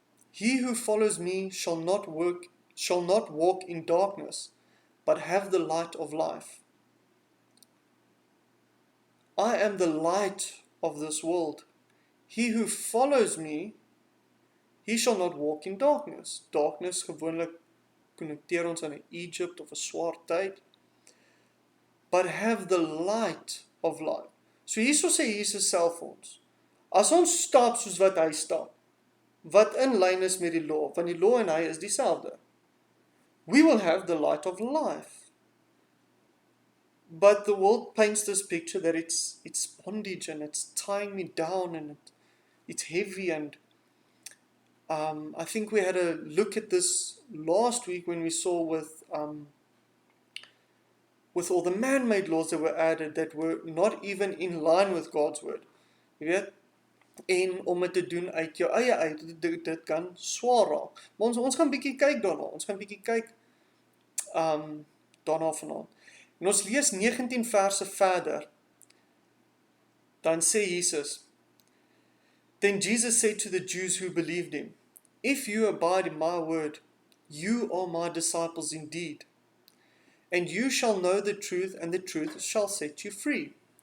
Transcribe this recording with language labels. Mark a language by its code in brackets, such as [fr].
[en] He who follows me shall not walk in darkness, but have the light of life. I am the light of this world. He who follows me, he shall not walk in darkness. [af] Darkness gewoonlik connecteer ons aan 'n Egypt of 'n swaar tyd. [en] But have the light of life. [af] So hierso sê Jesus self vir ons, as ons stap soos wat hy stap, wat in lyn is met die law, want die law en hy is dieselfde, [en] we will have the light of life. But the world paints this picture that it's bondage and it's tying me down and it's heavy, and I think we had a look at this last week when we saw with all the man-made laws that were added that were not even in line with God's word. [af] Jy weet, en om dit te doen uit jou eie uit, dit kan swaar raak. Maar ons gaan bietjie kyk daarna. Ons gaan bietjie kyk daarna vanaand. En ons lees 19 verse verder. Dan sê Jesus, [en] Then Jesus said to the Jews who believed him, If you abide in my word, you are my disciples indeed. And you shall know the truth, and the truth shall set you free.